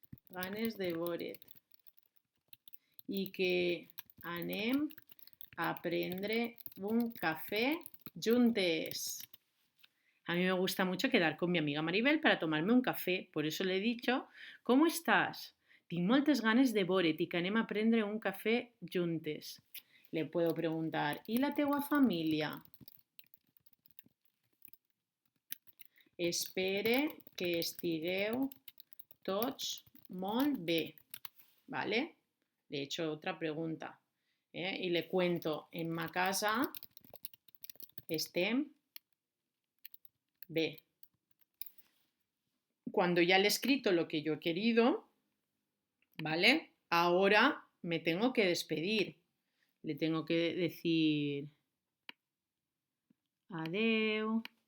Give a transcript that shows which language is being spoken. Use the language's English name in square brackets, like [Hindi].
[Catalan] Ganes de veure't. I que anem a prendre un café juntes. [Spanish] A mí me gusta mucho quedar con mi amiga Maribel para tomarme un café. Por eso le he dicho, ¿cómo estás? [Catalan] Tinc moltes ganes de veure't i que anem a prendre un café juntes. [Spanish] Le puedo preguntar, [Catalan] ¿i la teua família? Espere que estigueu tots molt bé. [Spanish] ¿Vale? Le he hecho otra pregunta. Y le cuento, [Catalan] en ma casa estem bé. [Spanish] Cuando ya le he escrito lo que yo he querido, ¿vale? Ahora me tengo que despedir. Le tengo que decir adeu.